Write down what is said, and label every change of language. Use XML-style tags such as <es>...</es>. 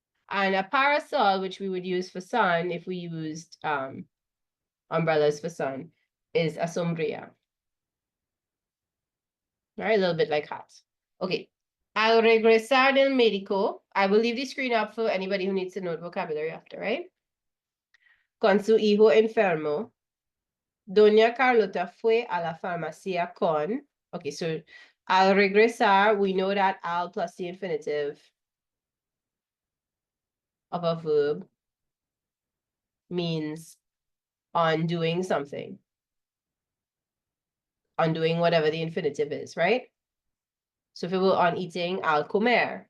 <en>And a parasol, which we would use for sun, if we used umbrellas for sun, is a sombría. Right, a little bit like hats. Okay.</en> <es>Al regresar del médico,</es> <en>I will leave the screen up for anybody who needs to note vocabulary after, right?</en> <es>Con su hijo enfermo, Doña Carlota fue a la farmacia con.</es> <en>Okay, so al regresar, we know that al plus the infinitive of a verb means on doing something. On doing whatever the infinitive is, right? So if it were on eating, al comer.</en>